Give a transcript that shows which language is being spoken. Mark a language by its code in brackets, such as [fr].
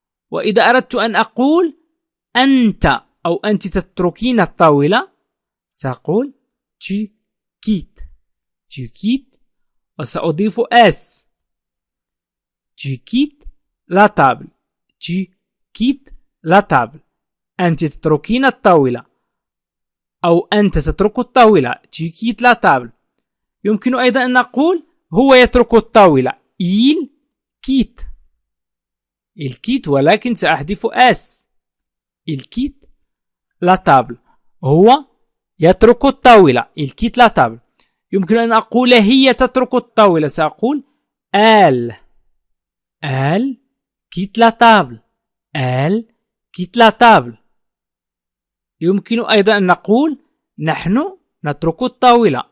[ar] وإذا أردت أن أقول أنت أو أنت تتركين الطاولة سأقول [fr] tu quittes [ar] وسأضيف S. [fr] tu quittes la table. tu quittes la table. [ar] أنت تتركين الطاولة أو أنت تترك الطاولة. [fr] tu quittes la table. [ar] يمكن أيضا أن نقول هو يترك الطاولة. [fr] il quitte [ar] ولكن سأحذف S. [fr] il quitte la table. [ar] هو يترك الطاولة. [fr] il quitte la table. [ar] يمكن أن أقول هي تترك الطاولة. [fr] سأقول elle quitte la table. elle quitte la table. [ar] يمكن أيضا أن نقول نحن نترك الطاولة.